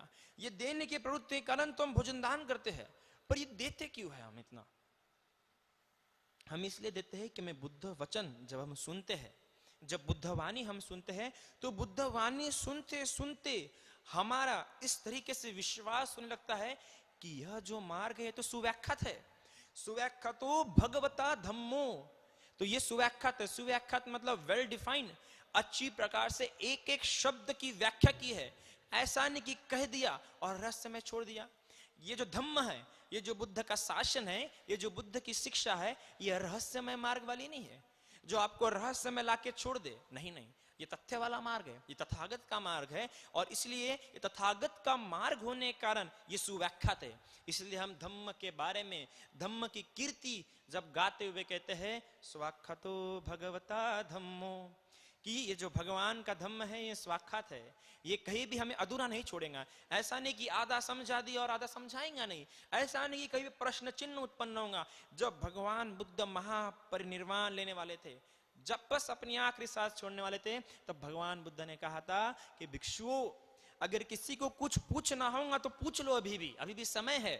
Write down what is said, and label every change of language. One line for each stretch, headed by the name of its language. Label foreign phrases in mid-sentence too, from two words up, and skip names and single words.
Hindi: ये देने की प्रवृत्ति के कारण तो हम भोजन दान करते हैं। पर ये देते क्यों है हम इतना? हम इसलिए देते हैं कि मैं बुद्ध वचन जब हम सुनते हैं, जब बुद्ध वाणी हम सुनते हैं, तो बुद्ध वाणी सुनते सुनते हमारा इस तरीके से विश्वास होने लगता है कि यह जो मार्ग है तो सुव्याख्यात है।
Pali: सुव्याख्यातो भगवता धम्मो।
Hindi: तो ये सुव्याख्यात है। सुव्याख्यात मतलब
English: well defined,
Hindi: अच्छी प्रकार से एक एक शब्द की व्याख्या की है। ऐसा नहीं कि कह दिया और रहस्य में छोड़ दिया। ये जो धम्म है, ये जो बुद्ध का शासन है, ये जो बुद्ध की शिक्षा है, ये रहस्यमय मार्ग वाली नहीं है जो आपको रहस्य में लाके छोड़ दे। नहीं नहीं, ये तथ्य वाला मार्ग है, ये तथागत का मार्ग है। और इसलिए ये तथागत का मार्ग होने के कारण ये सुव्याख्यात है। इसलिए हम धम्म के बारे में, धम्म की कीर्ति जब गाते हुए कहते हैं
Pali: स्वाख्यातो भगवता धम्मो,
Hindi: कि ये जो भगवान का धम्म है ये स्वाख्यात है, ये कहीं भी हमें अधूरा नहीं छोड़ेगा। ऐसा नहीं कि आधा समझा दिया और आधा समझाएंगा नहीं। ऐसा नहीं कि कहीं भी प्रश्न चिन्ह उत्पन्न होगा। जब भगवान बुद्ध महापरिनिर्वाण लेने वाले थे, जब बस अपनी आखिरी सांस छोड़ने वाले थे, तब भगवान बुद्ध ने कहा था कि भिक्षुओं, अगर किसी को कुछ पूछना होगा तो पूछ लो, अभी भी समय है।